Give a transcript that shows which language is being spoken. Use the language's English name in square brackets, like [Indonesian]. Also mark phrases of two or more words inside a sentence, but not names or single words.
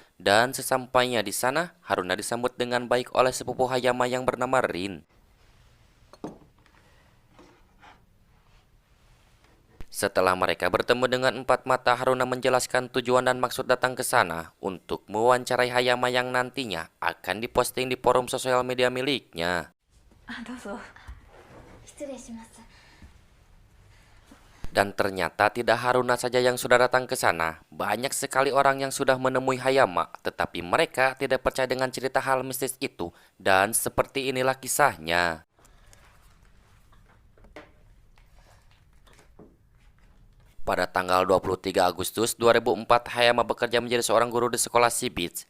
[Indonesian] Dan sesampainya di sana, Haruna disambut dengan baik oleh sepupu Hayama yang bernama Rin. Setelah mereka bertemu dengan empat mata, Haruna menjelaskan tujuan dan maksud datang ke sana untuk mewawancarai Hayama yang nantinya akan diposting di forum sosial media miliknya. [Japanese] どうぞ失礼します。 [Indonesian] Dan ternyata tidak Haruna saja yang sudah datang ke sana. Banyak sekali orang yang sudah menemui Hayama, tetapi mereka tidak percaya dengan cerita hal mistis itu. Dan seperti inilah kisahnya. Pada tanggal 23 Agustus 2004, Hayama bekerja menjadi seorang guru di sekolah Shibits.